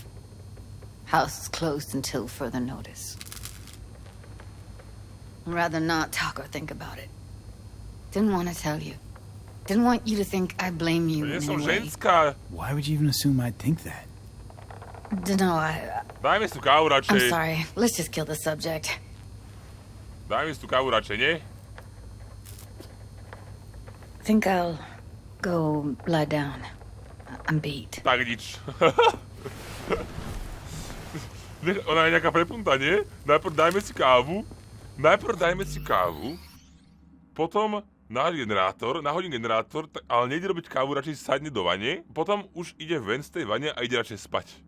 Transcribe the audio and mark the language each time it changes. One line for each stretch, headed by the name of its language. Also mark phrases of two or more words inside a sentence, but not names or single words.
English: House is closed until further notice. I'd rather not talk or think about it. Didn't want to tell you. Didn't want you to think I blame you in any way. Why would you even assume I'd think that? No,
Slovak: Dajme si tú kávu radšej.
English: I'm sorry. Let's just kill the subject.
Slovak: Dajme si tú kávu radšej, nie?
English: Think I'll go lie down. I'm beat.
Slovak: Tak nič. Ona je nejaká prepunta, nie? Najprv dajme si kávu, potom nahodím generátor, ale nejde robiť kávu, radšej sadne do vane, potom už ide ven z tej vane a ide radšej spať.